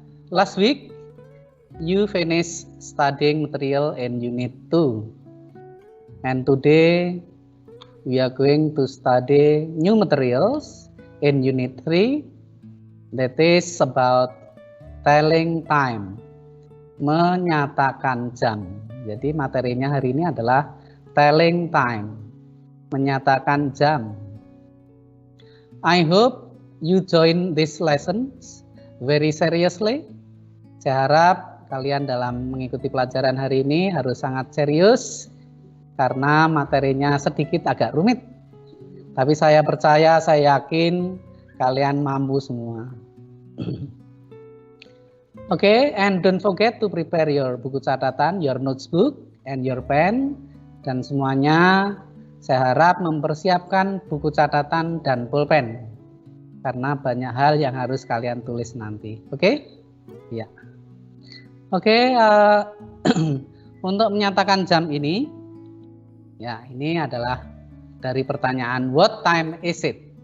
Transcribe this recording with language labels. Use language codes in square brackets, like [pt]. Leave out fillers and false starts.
[en] Last week, you finished studying material in Unit 2. And today, we are going to study new materials in Unit 3. That is about telling time. [id] Menyatakan jam. Jadi materinya hari ini adalah telling time. Menyatakan jam. [en] I hope you join these lessons very seriously. [id] Saya harap kalian dalam mengikuti pelajaran hari ini harus sangat serius karena materinya sedikit agak rumit. Tapi saya percaya, saya yakin kalian mampu semua. [en] Okay, and don't forget to prepare your [id] buku catatan, [en] your notebook, and your pen. [id] Dan semuanya saya harap mempersiapkan buku catatan dan pulpen karena banyak hal yang harus kalian tulis nanti. Oke? Ya. Oke, untuk menyatakan jam ini, ya ini adalah dari pertanyaan [en] what time is it?